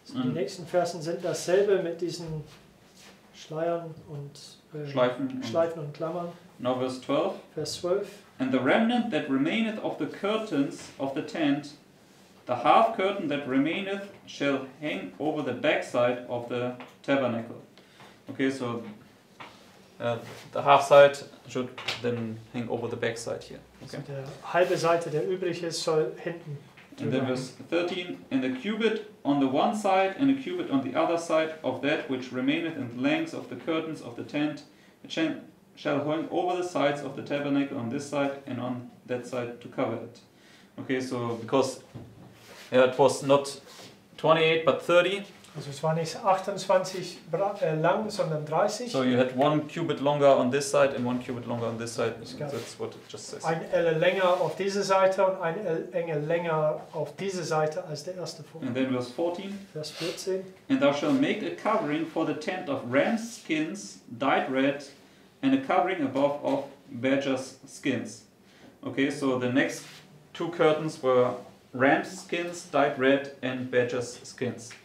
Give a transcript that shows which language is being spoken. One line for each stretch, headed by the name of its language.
German: Die nächsten Versen sind dasselbe mit diesen Schleiern und Schleifen. Schleifen und Klammern.
English: Now verse 12.
German: Vers 12.
English: "And the remnant that remaineth of the curtains of the tent, the half curtain that remaineth shall hang over the backside of the tabernacle." Okay, so the half side should then hang over the backside here. Okay.
German: Also der halbe Seite, der übrig ist, soll hinten
English: And
German: drüber
English: then verse 13, "And a cubit on the one side and a cubit on the other side of that which remaineth in the length of the curtains of the tent, it shall hang over the sides of the tabernacle on this side and on that side to cover it." Okay, so because it was not 28 but 30,
German: Also es war nicht 28 lang, sondern 30.
English: so you had 1 cubit longer on this side and 1 cubit longer on this side.
German: Es gab
English: That's what it just says.
German: Ein Elle länger auf diese Seite und ein Elle länger auf diese Seite als der erste Vorhang.
English: And then verse 14.
German: Vers 14.
English: "And thou shalt make a covering for the tent of ram's skins dyed red, and a covering above of badger's skins." Okay, so the next 2 curtains were ram's skins dyed red and badger's skins.